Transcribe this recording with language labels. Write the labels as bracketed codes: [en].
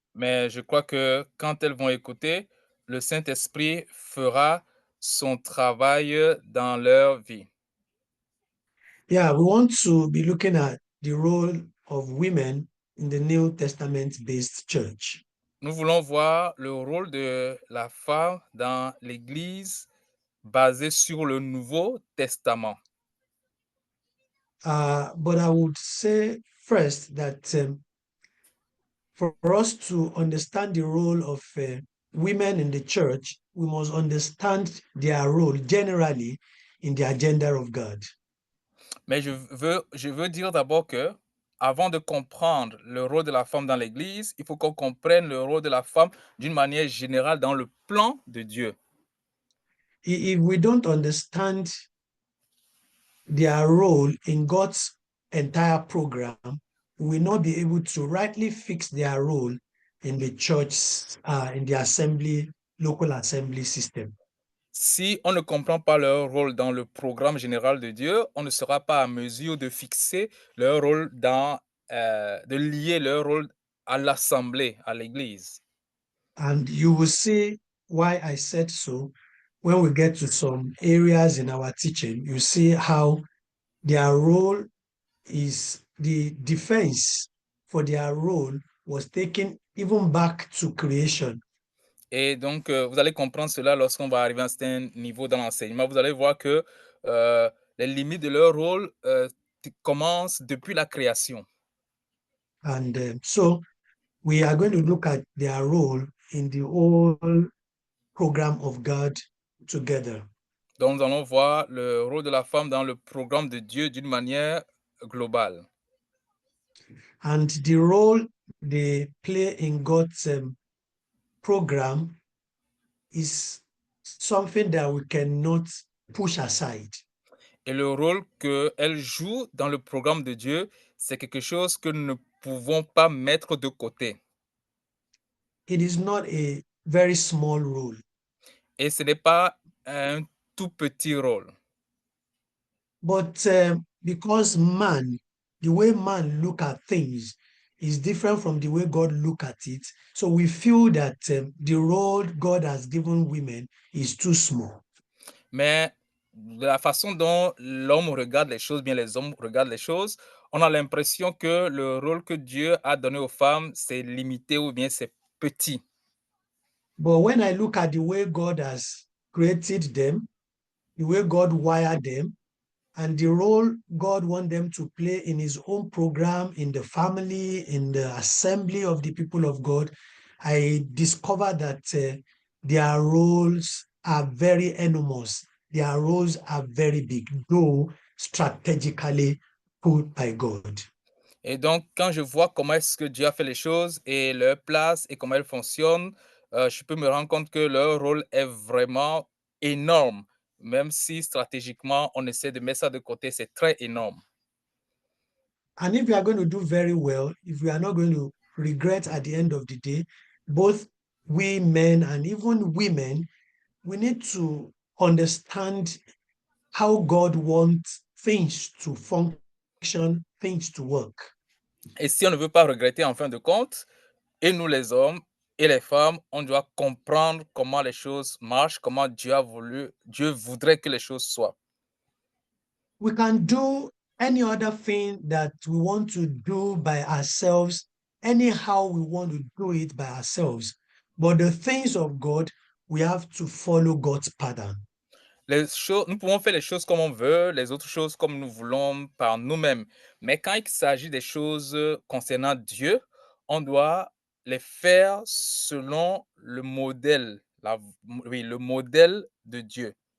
[fr] Mais je crois que quand elles vont écouter, le Saint-Esprit fera son travail dans leur vie. [en] Yeah, we want to be looking at the role of women in the New Testament-based church. [fr] Nous voulons voir le rôle de la femme dans l'Église basée sur le Nouveau Testament. [en] But I would say first that for us to understand the role of women in the church, we must understand their role generally in the agenda of God. [fr] Mais je veux dire d'abord que, avant de comprendre le rôle de la femme dans l'Église, il faut qu'on comprenne le rôle de la femme d'une manière générale dans le plan de Dieu. [en] If we don't understand their role in God's entire program, we will not be able to rightly fix their role in the church, in the assembly, local assembly system. [fr] Si on ne comprend pas leur rôle dans le programme général de Dieu, on ne sera pas à mesure de fixer leur rôle de lier leur rôle à l'Assemblée, à l'Église. [en] And you will see why I said so when we get to some areas in our teaching. You see how their role is the defense for their role was taken even back to creation. [fr] Et donc, vous allez comprendre cela lorsqu'on va arriver à un certain niveau dans l'enseignement. Vous allez voir que les limites de leur rôle commencent depuis la création. [en] And so we are going to look at their role in the whole program of God together. [fr] Donc, nous allons voir le rôle de la femme dans le programme de Dieu d'une manière globale. [en] And the role they play in God's program is something that we cannot push aside. [fr] Et le rôle qu'elle joue dans le programme de Dieu, c'est quelque chose que nous ne pouvons pas mettre de côté. [en] It is not a very small role. [fr] Et ce n'est pas un tout petit rôle. [en] But because man, the way man look at things is different from the way God look at it, so we feel that the role God has given women is too small. [fr] Mais de la façon dont l'homme regarde les choses, bien les hommes regardent les choses, on a l'impression que le rôle que Dieu a donné aux femmes, c'est limité ou bien c'est petit. [en] But when I look at the way God has created them, the way God wired them, and the role God wants them to play in his own program, in the family, in the assembly of the people of God, I discover that their roles are very enormous. Their roles are very big, though strategically put by God. [fr] Et donc, quand je vois comment est-ce que Dieu a fait les choses et leur place et comment elles fonctionnent, je peux me rendre compte que leur rôle est vraiment énorme. Même si stratégiquement, on essaie de mettre ça de côté, c'est très énorme. [en] And if we are going to do very well, if we are not going to regret at the end of the day, both we men and even women, we need to understand how God wants things to function, things to work. [fr] Et si on ne veut pas regretter en fin de compte, et nous les hommes et les femmes, on doit comprendre comment les choses marchent, comment Dieu voudrait que les choses soient. [en] We can do any other thing that we want to do by ourselves, anyhow we want to do it by ourselves. But the things of God, we have to follow God's pattern. [fr] Nous pouvons faire les choses comme on veut, les autres choses comme nous voulons par nous-mêmes. Mais quand il s'agit des choses concernant Dieu, on doit les faire selon le modèle, oui, le modèle de Dieu.